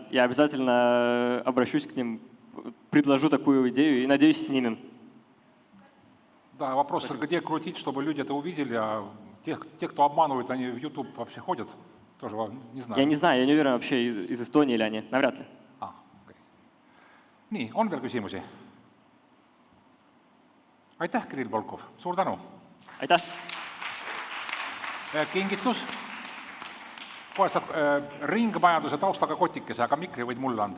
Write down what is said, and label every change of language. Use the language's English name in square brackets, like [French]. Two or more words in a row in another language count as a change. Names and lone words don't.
[Russian] Я обязательно обращусь к ним, предложу такую идею и надеюсь, снимем. Да, вопрос, где крутить, чтобы люди это увидели, а те, кто обманывают, они в YouTube вообще ходят? Тоже не знаю. Я не знаю, я не уверен вообще из Эстонии или они, навряд ли. [Estonian] Nii, on veel küsimusi? Aitäh, Kirill Volkov, suur tänu! Aitäh! Kingitus. Kohe saab ringmajanduse taustaga kotikese, aga mikri võid mulle anda.